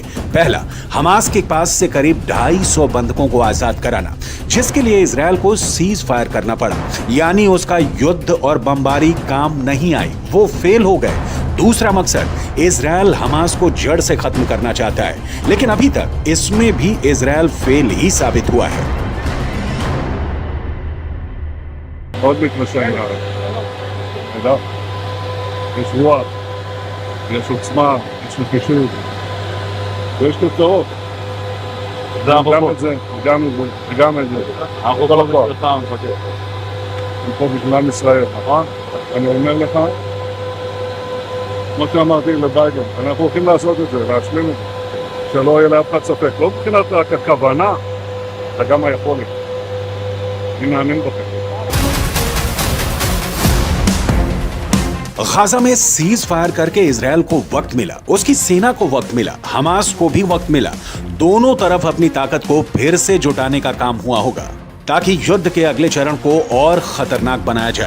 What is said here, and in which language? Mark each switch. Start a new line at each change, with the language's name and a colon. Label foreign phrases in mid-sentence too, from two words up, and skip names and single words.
Hindi: पहला, हमास के पास से करीब 250 बंधकों को आजाद कराना, जिसके लिए इजराइल को
English: cease fire
Hindi: करना पड़ा, यानी उसका युद्ध और बमबारी काम नहीं आई, वो फेल हो गए। दूसरा मकसद, इजराइल हमास को जड़ से खत्म करना चाहता है, लेकिन अभी तक इसमें भी इजराइल फेल ही साबित हुआ है।
Hebrew: מאוד מתנשא עם הארץ. תודה. יש רוח, יש עוצמה, יש נחישות, ויש תוצאות. גם את זה, וגם את זה, וגם את זה. אנחנו כל הזמן. אנחנו פה בגלל ישראל, נכון? אני אומר לך, כמו שאמרתי לביידן, אנחנו הולכים לעשות את זה, להשלים את זה, שלא יהיה לאף אחד ספק. לא מבחינת רק הכוונה, אלא גם היכולת. אני מאמין בכם.
Hindi: गाजा में
English: cease fire
Hindi: करके इजरायल को वक्त मिला, उसकी सेना को वक्त मिला, हमास को भी वक्त मिला। दोनों तरफ अपनी ताकत को फिर से जुटाने का काम हुआ होगा ताकि युद्ध के अगले चरण को और खतरनाक बनाया जाए।